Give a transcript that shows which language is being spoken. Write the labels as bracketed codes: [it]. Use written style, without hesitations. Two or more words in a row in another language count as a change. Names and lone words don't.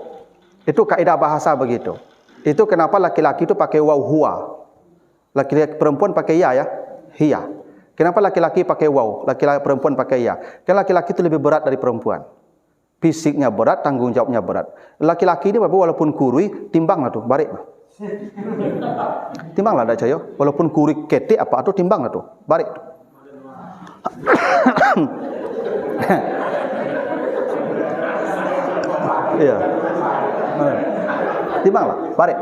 [id] Itu kaidah bahasa begitu. Itu kenapa laki-laki itu pakai [ar] waw huwa. [id] Laki-laki perempuan pakai ya, hiya. Kenapa laki-laki pakai waw, laki-laki perempuan pakai ya? Karena laki-laki itu lebih berat dari perempuan. Fisiknya berat, tanggung jawabnya berat. [min] Laki-laki ni walaupun kurui, timbanglah tu, barik. Timbanglah dak cayo, walaupun kurui ketik apa tu timbanglah tu, barik. [id] Iya. [min] Timbanglah, barik.